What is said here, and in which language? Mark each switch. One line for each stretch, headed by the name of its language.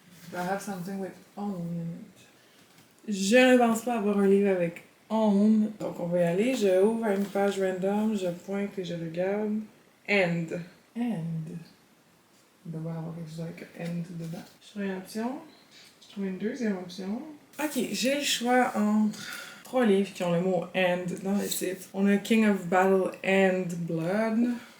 English: Do I have something with own in it?
French: Je ne pense pas avoir un livre avec own. Donc on va y aller. Je ouvre une page random, je pointe et je regarde. End. End. Il doit y avoir quelque chose avec end dedans. Je trouve une option. Je trouve une deuxième option. Ok, j'ai le choix entre 3 livres qui ont le mot end dans le titre. On a King of Battle and Blood.